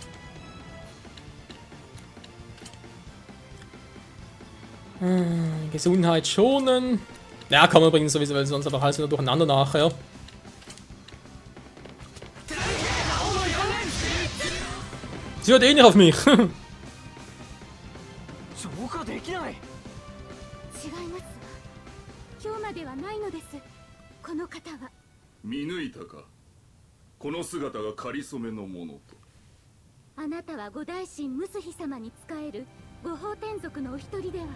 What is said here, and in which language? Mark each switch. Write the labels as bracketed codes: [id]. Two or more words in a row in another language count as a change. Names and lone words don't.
[de] Gesundheit schonen. Ja, kann man übrigens sowieso, weil sonst einfach alles wieder durcheinander nachher. Sie hört eh nicht auf mich. [ja] 見抜いたか。この姿がかりそめのものと。あなたは五大神ムスヒ様に仕える五宝天族のお一人では。